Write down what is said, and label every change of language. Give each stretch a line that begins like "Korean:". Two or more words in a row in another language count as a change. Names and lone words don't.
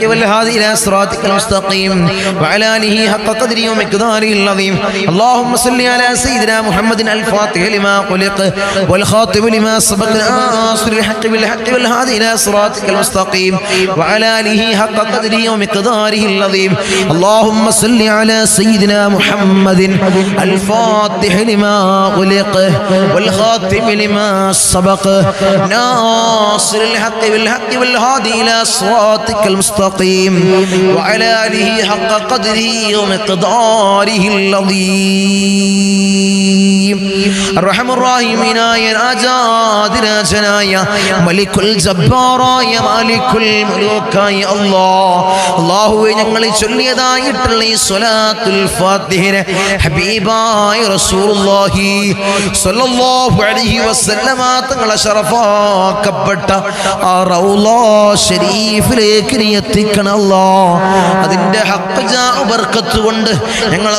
Arabic: والهادي إلى صراطك المستقيم وعلى آله حق قدره ومقداره العظيم اللهم صل على سيدنا محمد الفاتح لما أغلق والخاتم لما سبق ناصر الحق بالحق والهادي إلى صراطك المستقيم وعلى آله حق قدره ومقداره العظيم اللهم صل على سيدنا محمد الفاتح لما أغلق والخاتم لما سبق ناصر الحق بالحق والهادي إلى صراطك المستقيم وعلى آله حق قدره ومقداره العظيم الرحمن الراحمين يا രാജാതിരാജനായ ملك الجبار مالك الملوك
Malayalam: അല്ലാഹുവേ ഞങ്ങൾ ചൊല്ലിയതായിട്ടുള്ള ഈ
Arabic: സ്വലാത്തുൽ
Malayalam: ഫാത്തിഹയെ ഹബീബായ റസൂലുള്ളാഹി
Arabic: صلى الله عليه وسلم
Malayalam: തങ്ങളെ ശറഫാക്കപ്പെട്ട ആ റൗള ശരീഫിലേക്ക് നീ എത്തിക്കണം അല്ലാഹ് അതിന്റെ ഹഖ് ജാ ബർക്കത്ത് കൊണ്ട് ഞങ്ങളെ